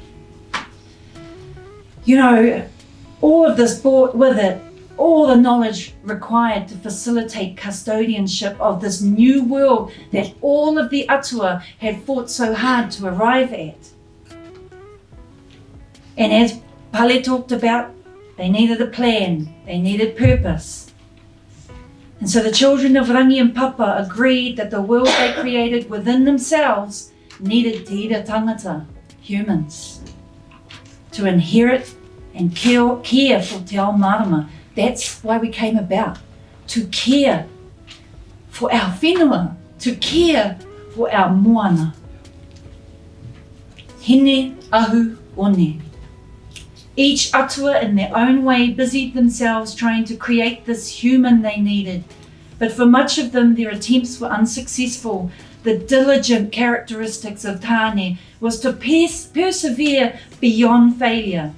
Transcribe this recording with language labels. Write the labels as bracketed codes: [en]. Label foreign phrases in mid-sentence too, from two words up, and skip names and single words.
[en] You know, all of this brought with it all the knowledge required to facilitate custodianship of this new world that all of the Atua had fought so hard to arrive at. And as Pale talked about, they needed a plan, they needed purpose. And so the children of Rangi and Papa agreed that the world they created within themselves needed [mi] te ira tangata, [en] humans, to inherit and care for Te Ao Marama. That's why we came about, to care for our whenua, to care for our moana. Hine ahu one. Each Atua in their own way busied themselves trying to create this human they needed. But for much of them, their attempts were unsuccessful. The diligent characteristics of Tāne was to persevere beyond failure.